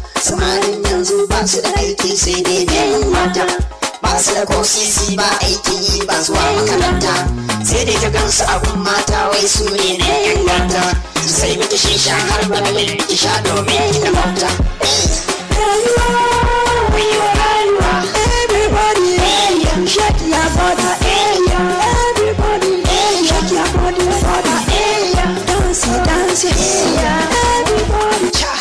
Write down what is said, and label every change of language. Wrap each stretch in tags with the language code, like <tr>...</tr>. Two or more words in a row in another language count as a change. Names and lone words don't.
<ha>Samarin yanzu ba su da aiki sai dai yayin mata. Ba su da ko sisi ba aikin yi ba zuwa makaranta. Sai dai ka gansu a gun mata wai su ne ne yan gata. Su sai miki shisha har ba da miki sha domin ki da mata.</ha> <en>Everybody, shake your body. Everybody, shake your body for the Dance, dance, everybody.</en>